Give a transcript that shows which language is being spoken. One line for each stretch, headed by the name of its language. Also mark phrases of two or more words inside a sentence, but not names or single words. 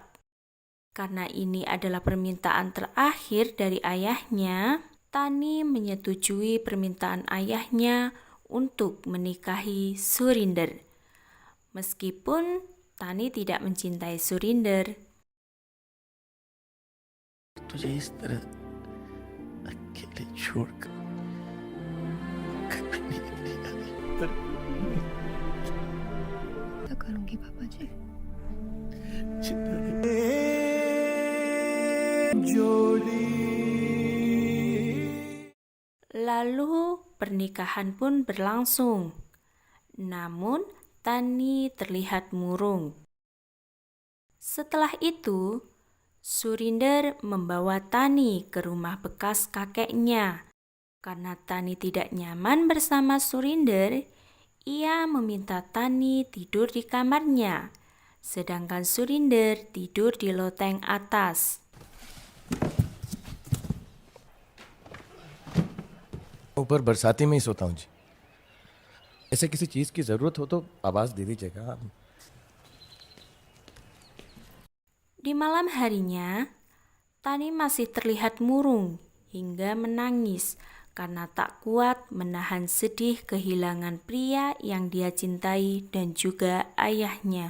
Indonesian: Karena ini adalah permintaan terakhir dari ayahnya, Tani menyetujui permintaan ayahnya untuk menikahi Surinder. Meskipun Tani tidak mencintai Surinder.
Hindi: तुझे इस तरह अकेले छोड़कर कभी नहीं आनी क्या करूंगी पापा जी
Indonesian: Lalu pernikahan pun berlangsung. Namun Tani terlihat murung. Setelah itu, Surinder membawa Tani ke rumah bekas kakeknya. Karena Tani tidak nyaman bersama Surinder, ia meminta Tani tidur di kamarnya, sedangkan Surinder tidur di loteng atas.
Hindi: ऊपर बरसाती में ही सोता हूँ जी। ऐसे किसी चीज की जरूरत हो तो आवाज दे दीजिएगा आप।
Indonesian: Di malam harinya, Tani masih terlihat murung hingga menangis karena tak kuat menahan sedih kehilangan pria yang dia cintai dan juga ayahnya.